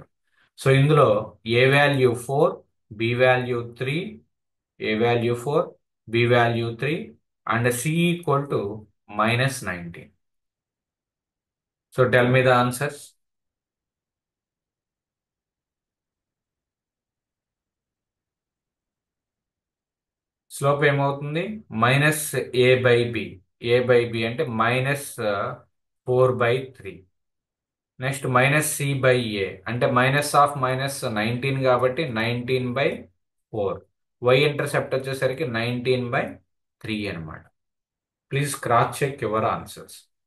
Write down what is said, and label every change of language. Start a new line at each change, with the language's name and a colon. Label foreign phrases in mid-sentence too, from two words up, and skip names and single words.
English: సో ఇందులో A value 4, B value 3, A value 4, B value 3 and C equal to -19. so tell me the answers. స్లోప్ ఏమవుతుంది? మైనస్ a/b.
Telugu: a/b అంటే -4/3. నెక్స్ట్ -c/a అంటే -19 కాబట్టి 19/4.
English: y intercept
Telugu: వచ్చేసరికి 19/3 అనమాట.
English: please cross check your answers.